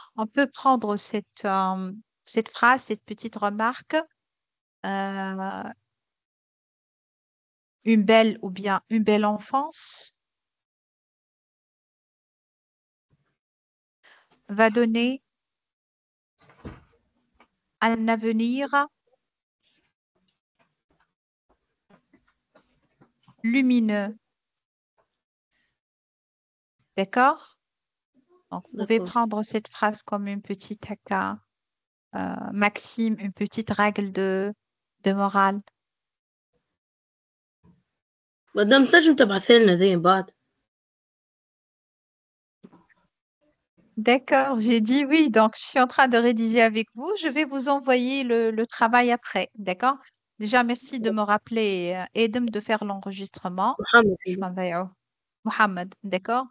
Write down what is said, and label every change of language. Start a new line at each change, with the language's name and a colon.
French: On peut prendre cette phrase, cette petite remarque, euh, une belle ou bien une belle enfance va donner un avenir lumineux, d'accord? Donc, vous pouvez D'accord. prendre cette phrase comme une petite maxime, une petite règle de morale.
Arabic: مدام تنجم تبعثي لنا ذي بعد.
French: D'accord, j'ai dit oui, donc je suis en train de rédiger avec vous. Je vais vous envoyer le travail après, d'accord? Déjà, merci de me rappeler et de faire l'enregistrement. محمد Je m'en vais Mohamed, d'accord?